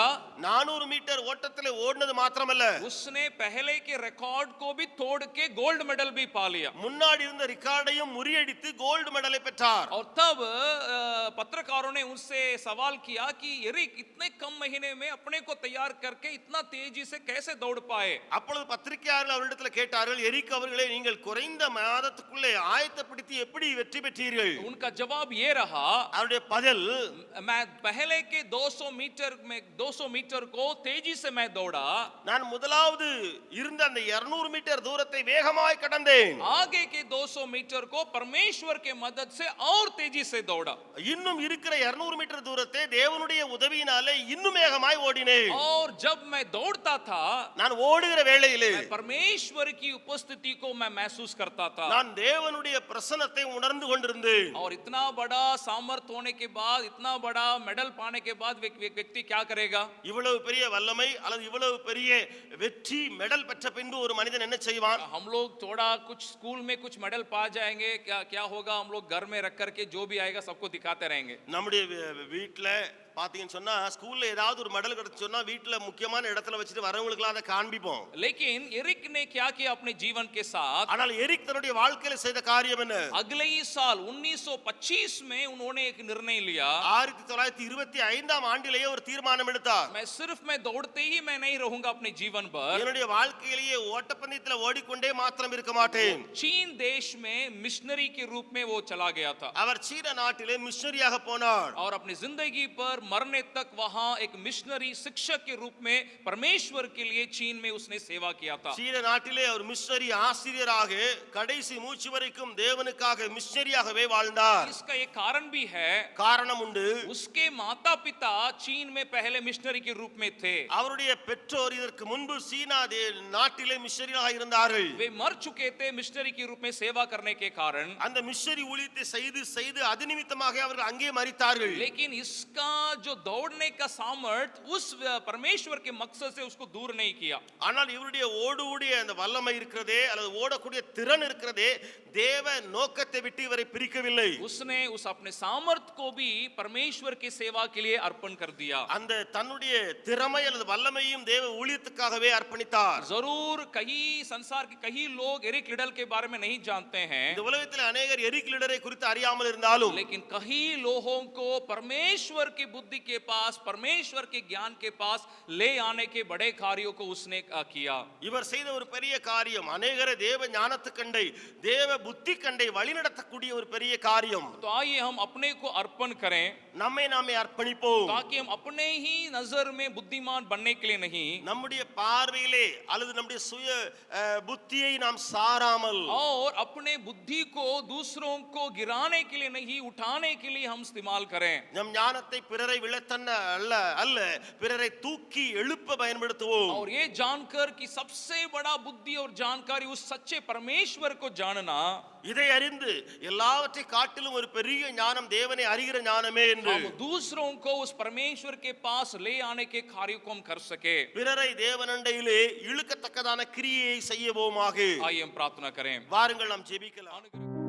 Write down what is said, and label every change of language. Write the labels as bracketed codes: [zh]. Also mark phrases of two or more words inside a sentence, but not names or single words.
[ta] 400 மீட்டர் ஓட்டத்தில் ஓடினது மாத்திரமல்ல, [hi] उसने पहले के रिकॉर्ड को भी तोड़ के [en] gold medal [hi] भी पा लिया. [ta] முன்னாடி இருந்த ரெக்கார்டையும் முறியடித்து [en] gold medal [ta] பெற்றார். [hi] और तब पत्रकारों ने उनसे सवाल किया कि एरिक इतने कम महीने में अपने को तैयार करके इतना तेजी से कैसे दौड़ पाए. [ta] அப்பொழுது பத்திரிகையாளர்கள் அவரிடத்தில் கேட்டார்கள், எரிக் அவர்களே நீங்கள் குறைந்த மாதத்துக்குள்ளே ஆயத்தப்படுத்தி எப்படி வெற்றி பெற்றீர்கள்? [hi] उनका जवाब ये रहा, [ta] அவருடைய பதில், [hi] मैं पहले के 200 मीटर को तेजी से मैं दौड़ा, [ta] நான் முதலாவது இருந்த அந்த 200 மீட்டர் தூரத்தை வேகமாய் கடந்தேன். [hi] आगे के 200 मीटर को परमेश्वर के मदद से और तेजी से दौड़ा, [ta] இன்னும் இருக்கிற 200 மீட்டர் தூரத்தை தேவனுடைய உதவியினாலே இன்னும் வேகமாய் ஓடினேன். [hi] और जब मैं दौड़ता था, [ta] நான் ஓடுகிற வேளையிலே [hi] मैं परमेश्वर की उपस्थिति को मैं महसूस करता था. [ta] நான் தேவனுடைய பிரசன்னத்தை உணர்ந்து கொண்டிருந்தேன். [hi] और इतना बड़ा सामर्थ होने के बाद, इतना बड़ा मेडल पाने के बाद व्यक्ति क्या करेगा? [ta] இவ்வளவு பெரிய வல்லமை அல்லது இவ்வளவு பெரிய வெற்றி மெடல் பெற்ற பின்பு ஒரு மனிதன் என்ன செய்வான்? [hi] हम लोग थोड़ा कुछ स्कूल में कुछ मेडल पा जाएंगे, क्या होगा? हम लोग घर में रख करके जो भी आएगा सबको दिखाते रहेंगे. [ta] நம்முடைய வீட்ல பாத்தீங்கன்னு சொன்னா ஸ்கூல்ல ஏதாவது ஒரு மெடல் கிடைச்சு சொன்னா வீட்ல முக்கியமான இடத்துல வச்சுட்டு வரவங்களுக்கு அதை காண்பிப்போம். [hi] लेकिन एरिक ने क्या किया अपने जीवन के साथ? [ta] ஆனால் எரிக் தன்னுடைய வாழ்க்கையில செய்த காரியம் என்ன? [hi] अगले ही साल 1925 में उन्होंने एक निर्णय लिया, [ta] 1925ஆம் ஆண்டிலேயே ஒரு தீர்மானம் எடுத்தார். [hi] मैं दौड़ते ही मैं नहीं रहूंगा अपने जीवन भर, [ta] என்னுடைய வாழ்க்கையிலேயே ஓட்டப்பந்தயத்துல ஓடிக்கொண்டே மாத்திரம் இருக்க மாட்டேன். [hi] चीन देश में मिशनरी के रूप में वो चला गया था. [ta] அவர் சீன நாட்டிலே மிஷனரியாக போனார். [hi] और अपनी जिंदगी पर मरने तक वहां एक मिशनरी शिक्षक के रूप में परमेश्वर के लिए चीन में उसने सेवा किया था. [ta] சீன நாட்டிலே அவர் மிஷனரி ஆசிரியராக கடைசி மூச்சு வரைக்கும் தேவனுக்காக மிஷனரியாகவே வாழ்ந்தார். [hi] इसका एक कारण भी है, [ta] காரணம் உண்டு. [hi] उसके माता पिता चीन में पहले मिशनरी के रूप में थे. [ta] அவருடைய பெற்றோர் இதற்கு முன்பு சீனா நாட்டிலே மிஷனரியாக இருந்தார்கள். [hi] वे मर चुके थे मिशनरी के रूप में सेवा करने के कारण. [ta] அந்த மிஷனரி ஊழியத்தை செய்து செய்து அது நிமித்தமாக அவர்கள் அங்கே மரித்தார்கள். [hi] लेकिन इसका जो दौड़ने का सामर्थ उस परमेश्वर के मकसद से उसको दूर नहीं किया. [ta] ஆனால் இவருடைய ஓடுடைய அந்த வல்லமை இருக்கிறதே அல்லது ஓடக்கூடிய திறன் இருக்கிறதே தேவ நோக்கத்தை விட்டு இவரை பிரிக்கவில்லை. [hi] उसने उस अपने सामर्थ को भी परमेश्वर की सेवा के लिए अर्पण कर दिया. [ta] அந்த தன்னுடைய திறமை அல்லது வல்லமையும் தேவ ஊழியத்துக்காகவே அர்ப்பணித்தார். [hi] जरूर कई संसार के कई लोग एरिक लिडल के बारे में नहीं जानते हैं, [ta] இந்த உலகத்தில் अनेகர் எரிக் லிடரை குறித்து அறியாமல் இருந்தாலும் [hi] लेकिन कई लोगों को परमेश्वर की बुद्धि के पास, परमेश्वर के ज्ञान के पास ले आने के बड़े कार्यों को उसने किया. [ta] இவர் செய்த ஒரு பெரிய காரியம் अनेகரை தேவ ஞானத்து கண்டை தேவ புத்தி கண்டை வழிநடத்தக்கூடிய ஒரு பெரிய காரியம். [hi] तो आइए हम अपने को अर्पण करें, [ta] நம்மை நாமே அர்ப்பணிப்போம். [hi] ताकि हम अपने ही नजर में बुद्धिमान बनने के लिए नहीं, [ta] நம்முடைய பார்வையிலே அல்லது நம்முடைய சுய புத்தியை நாம் சாராமல் [hi] और अपने बुद्धि को दूसरों को गिराने के लिए नहीं, उठाने के लिए हम इस्तेमाल करें. [ta] நம் ஞானத்தை பிறரை விழத்தன்ன அல்ல பிறரை தூக்கி எழுப்ப பயன்படுத்துவோம். [hi] और ये जानकर कि सबसे बड़ा बुद्धि और जानकारी उस सच्चे परमेश्वर को जानना, [ta] இதை அறிந்து எல்லாவற்றை காட்டிலும் ஒரு பெரிய ஞானம் தேவனை அறிகிற ஞானமே என்று [hi] हम दूसरों को उस परमेश्वर के पास ले आने के कार्य को हम कर सके. [ta] பிறரை தேவனண்டையிலே இழுக்கத்தக்கதான கிரியையை செய்யவோமாக. [hi] आइए हम प्रार्थना करें. [ta] வாருங்கள் நாம் ஜெபிக்கலாம்.